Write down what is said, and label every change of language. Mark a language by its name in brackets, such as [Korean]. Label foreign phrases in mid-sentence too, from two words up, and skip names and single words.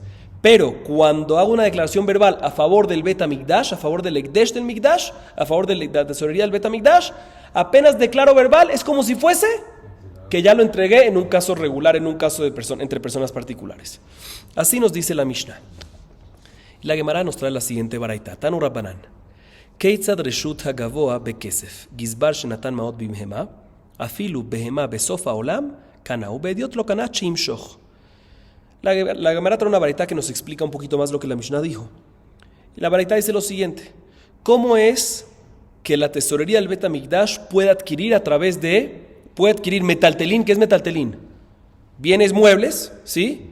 [Spanish] Pero cuando hago una declaración verbal a favor del Bet HaMikdash, a favor del Ekdesh del Mikdash, a favor de la tesorería del Bet HaMikdash, apenas declaro verbal, es como si fuese que ya lo entregué en un caso regular, en un caso de entre personas particulares. Así nos dice la Mishnah. La Gemara nos trae la siguiente baraita. [Hebrew] תנו רבנן. כיצד רשות הגבוה בכסף. גזבר שנתן מעות בבהמה. אפילו בהמה בסוף העולם. קנה ובהדיוט לא קנה במשיכה. [Spanish] La Gemara trae una baraita que nos explica un poquito más lo que la Mishnah dijo. Y la baraita dice lo siguiente. ¿Cómo es que la tesorería del Bet HaMikdash puede adquirir metaltelín? ¿Qué es metaltelín? Bienes muebles, ¿sí?